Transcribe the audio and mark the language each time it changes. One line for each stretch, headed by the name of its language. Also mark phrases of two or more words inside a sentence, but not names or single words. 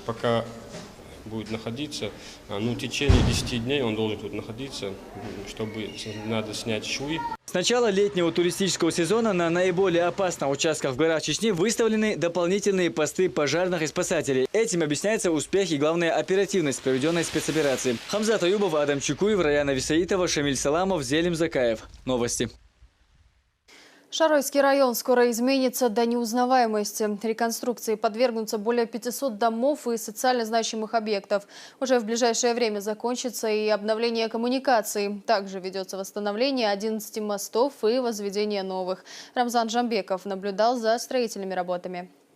Russian: Пока будет находиться, в течение 10 дней он должен тут находиться, чтобы надо снять швы. С начала летнего туристического сезона на наиболее опасных участках в горах Чечни выставлены дополнительные посты пожарных и спасателей. Этим объясняется успех и, главная, оперативность проведенной спецоперации. Хамзат Аюбов, Адам Чукуев, Раяна Висаитова, Шамиль Саламов, Зелим Закаев. Новости. Шаройский район скоро изменится до неузнаваемости. Реконструкции подвергнутся более 500 домов и социально значимых объектов. Уже в ближайшее время закончится и обновление коммуникаций. Также ведется восстановление 11 мостов и возведение новых. Рамзан Жамбеков наблюдал за строительными работами.